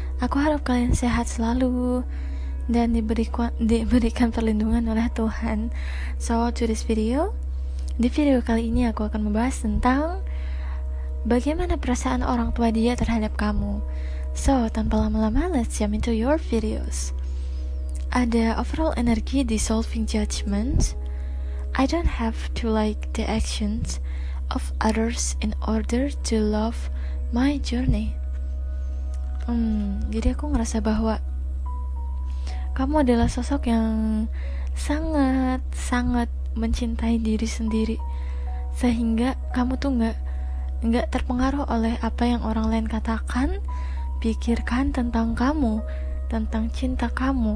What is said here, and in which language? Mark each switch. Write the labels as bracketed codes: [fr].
[id] Aku harap kalian sehat selalu dan diberikan perlindungan oleh Tuhan. [en] So, to this video, [id] di video kali ini aku akan membahas tentang bagaimana perasaan orang tua dia terhadap kamu. So, tanpa lama-lama, [en] let's jump into your videos. Ada overall energy dissolving judgments. I don't have to like the actions of others in order to love my journey. [id] Jadi aku ngerasa bahwa kamu adalah sosok yang sangat mencintai diri sendiri, sehingga kamu tuh nggak terpengaruh oleh apa yang orang lain katakan, pikirkan tentang kamu, tentang cinta kamu.